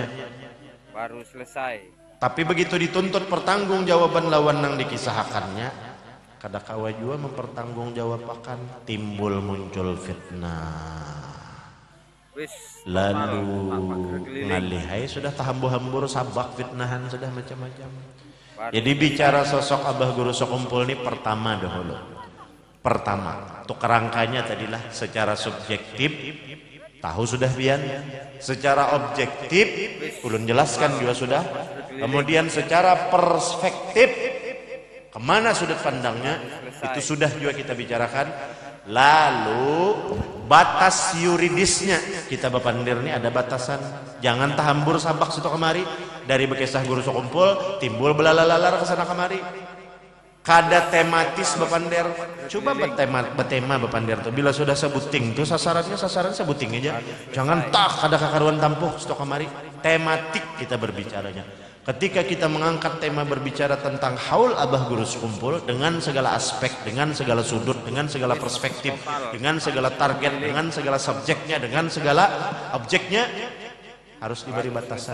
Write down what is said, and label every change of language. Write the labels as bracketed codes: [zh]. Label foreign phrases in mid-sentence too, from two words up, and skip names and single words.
[bjn] Baru selesai. Tapi begitu dituntut pertanggungjawaban lawan nang dikisahkannya, kada kawa jua mempertanggungjawabkan, timbul muncul fitnah. Wis lalu keliling. ngalihai sudah tahambu-hambur sabak fitnahan sudah macam-macam. Baru [id] Jadi bicara sosok Abah Guru Sokumpul ini pertama dahulu. [bjn] Pertama, untuk kerangkanya tadilah secara subjektif tahu sudah pian, secara objektif ulun jelaskan juga sudah. [id] Kemudian secara perspektif kemana sudut pandangnya itu sudah juga kita bicarakan. [bjn] Lalu batas yuridisnya kita bapandir ini ada batasan, jangan tahambur sabak situ kemari dari bekesah Guru Sokumpul timbul belalalar ke sana kemari. Kada tematis bapandir, coba bertema bapandir tuh bila sudah sebuting tuh sasaran sebuting aja, jangan tak ada kakaruan tampuh situ kemari. [id] Tematik kita berbicaranya. Ketika kita mengangkat tema berbicara tentang haul Abah Guru Sokumpul dengan segala aspek, dengan segala sudut, dengan segala perspektif, dengan segala target, dengan segala subjeknya, dengan segala objeknya, harus diberi batasan.